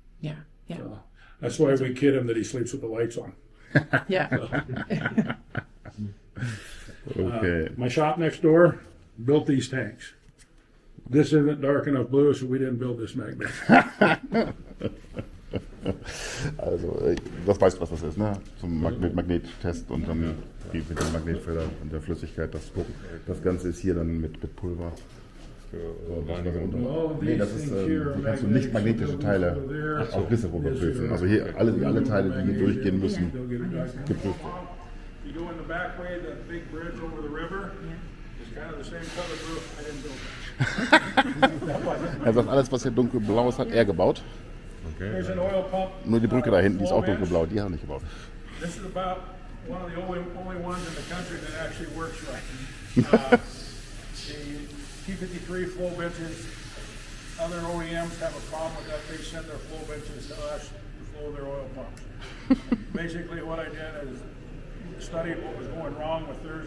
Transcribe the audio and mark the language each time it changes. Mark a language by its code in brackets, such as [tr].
[en] Yeah, yeah, So that's why we kid him that he sleeps with the lights on. yeah. Okay. My shop next door built these tanks. This isn't dark enough blue, so we didn't build this magnet. [de] Also, das weißt du, was das ist, ne? Zum Magnettest und dann die mit dem Magnetfelder und der Flüssigkeit, das gucken. Das Ganze ist hier dann mit Pulver. So, das nee, das ist, hier kannst du nicht magnetische Teile auf Risse überprüfen. Also hier alle Teile, die hier durchgehen müssen, geprüft werden. [en] You go in the back way, the big bridge over the river, it's kind of the same color roof. I didn't build that. [de] Er sagt, alles, was hier dunkelblau ist, hat er gebaut. [en] There's an oil pump. [de] Nur die Brücke da hinten, die ist auch dunkelblau, die hat er nicht gebaut. [en] This is about one of the only ones in the country that actually works right. The T53 flow benches, other OEMs have a problem with that. They send their flow benches to us to flow their oil pumps. Basically what I did is studied what was going wrong with theirs.